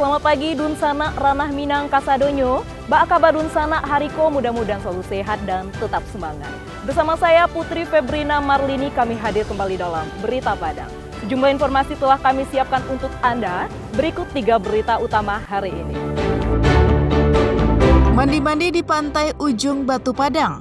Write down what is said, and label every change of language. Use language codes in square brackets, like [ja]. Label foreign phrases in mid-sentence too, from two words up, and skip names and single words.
[min] pagi Dunsana Ranah Minang Kasadonyo. Ba kabar Dunsana Hariko, [id] mudah-mudahan selalu sehat dan tetap semangat. Bersama saya Putri Febrina Marlini, kami hadir kembali dalam Berita Padang. Sejumlah informasi telah kami siapkan untuk Anda. Berikut 3 berita utama hari ini. Mandi-mandi di pantai ujung Batu Padang.